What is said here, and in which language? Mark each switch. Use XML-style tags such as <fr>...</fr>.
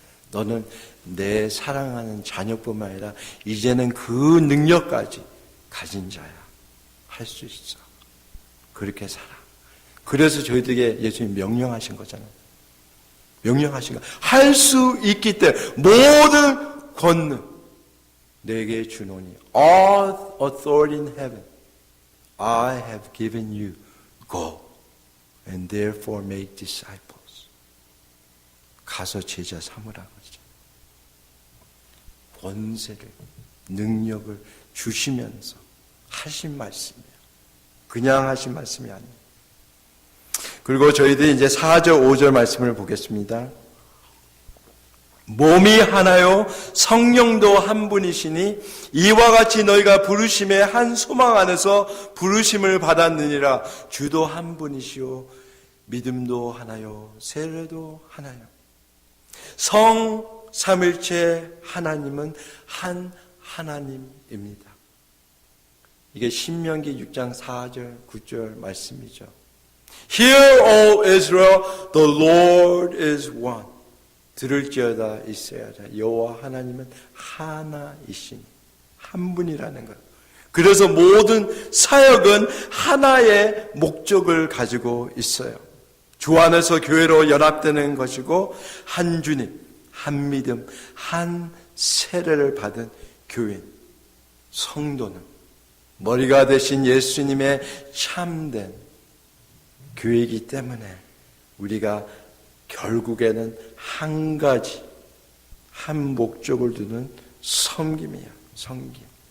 <ko>너는 내 사랑하는 자녀뿐만 아니라 이제는 그 능력까지 가진 자야. 할 수 있어. 그렇게 살아. 그래서 저희들에게 예수님 명령하신 거잖아요. 명령하신 거. 할 수 있기 때문에 모든 권능 내게 주노니.</ko> <en>All authority in heaven I have given you. Go and therefore make disciples.</en> <ko>가서 제자 삼으라고 하죠. 권세를, 능력을 주시면서 하신 말씀이에요. 그냥 하신 말씀이 아니에요. 그리고 저희들이 이제 4절, 5절 말씀을 보겠습니다. 몸이 하나요 성령도 한 분이시니 이와 같이 너희가 부르심의 한 소망 안에서 부르심을 받았느니라. 주도 한 분이시요 믿음도 하나요 세례도 하나요. 성 삼일체 하나님은 한 하나님입니다. 이게 신명기 6장 4절 9절 말씀이죠.</ko> <en>Hear, O Israel, the Lord is one.</en> <ko>들을지어다 있어야자. 여호와 하나님은 하나이시니. 한 분이라는 것. 그래서 모든 사역은 하나의 목적을 가지고 있어요. 주 안에서 교회로 연합되는 것이고 한 주님, 한 믿음, 한 세례를 받은 교인, 성도는 머리가 되신 예수님의 참된 교회이기 때문에 우리가 결국에는 한 가지, 한 목적을 두는 섬김이에요. 섬김.</ko>